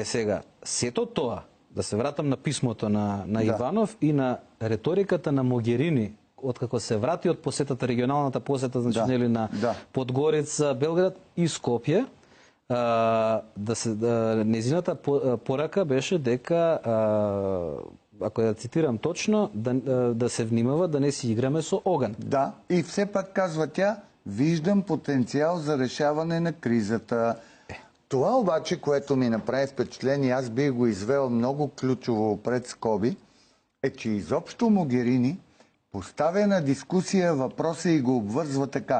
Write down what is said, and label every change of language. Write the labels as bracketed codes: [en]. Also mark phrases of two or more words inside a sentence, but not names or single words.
[mk] Сега, сето тоа, да се вратам на писмото на Иванов и на реториката на Могерини, откако се врати од посетата, регионалната посета, значи нели на Подгорица, Белград и Скопје, незината порака беше дека, ако ја цитирам точно, да се внимава да не си играме со оган. [bg] Да, и все пак казва тя, виждам потенцијал за решаване на кризата. Това обаче, което ми направи впечатление, аз бих го извел много ключово пред скоби, е, че изобщо Могерини поставя на дискусия въпроса и го обвързва така.